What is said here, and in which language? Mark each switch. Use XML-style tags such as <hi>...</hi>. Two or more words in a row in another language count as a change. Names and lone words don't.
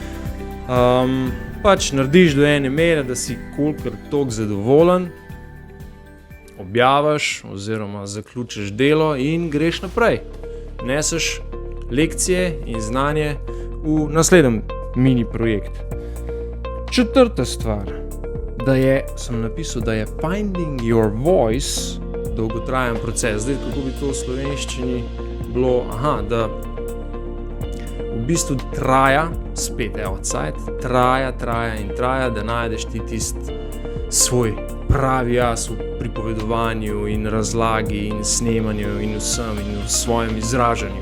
<sl>Pač narediš do ene mere, da si kolikor toliko zadovoljen, objaviš oziroma zaključiš delo in greš naprej. Neseš lekcije in znanje v naslednjem mini projekt. Četrta stvar, sem napisal, da je</sl> <en>finding your voice</en> <sl>dolgotrajen proces. Zdaj, kako bi to v slovenščini bilo, da v bistvu traja, spet traja, da najdeš ti tisti svoj pravi jaz v pripovedovanju in razlagi in snemanju in vsem in v svojem izražanju.</sl>